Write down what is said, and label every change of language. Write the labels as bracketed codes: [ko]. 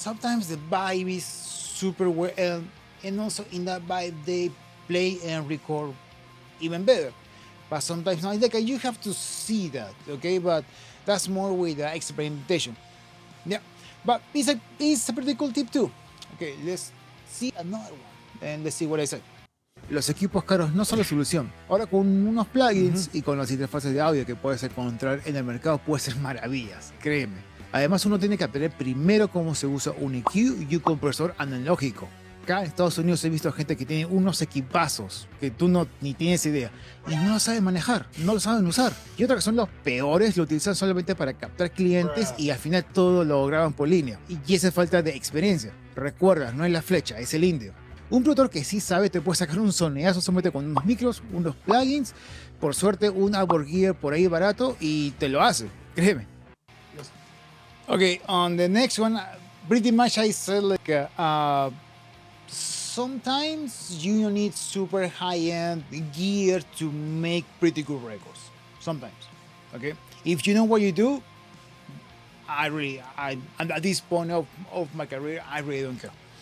[en] Sometimes the vibe is super well, and also in that vibe they play and record even better. But sometimes not. Like you have to see that, okay? But that's more with the experimentation. Yeah, but it's a pretty cool tip too. Okay, let's see another one and let's see what I said. [es] Los equipos caros no son la solución. Ahora con unos plugins y con las interfaces de audio que puedes encontrar en el mercado puede ser maravillas, créeme. Además uno tiene que aprender primero cómo se usa un EQ y un compresor analógico. Acá en Estados Unidos he visto gente que tiene unos equipazos que tú ni tienes idea y no lo saben manejar, no lo saben usar. Y otros que son los peores lo utilizan solamente para captar clientes y al final todo lo graban por línea. Y esa es falta de experiencia. Recuerda, no es la flecha, es el indio. Un productor que sí sabe te puede sacar un soneazo solamente con unos micros, unos plugins, por suerte un Outboard Gear por ahí barato y te lo hace, créeme. [en] Okay, on the next one, pretty much I said like sometimes you need super high-end gear to make pretty good records. Sometimes, okay? If you know what you do, I'm at this point of my career, I really don't care.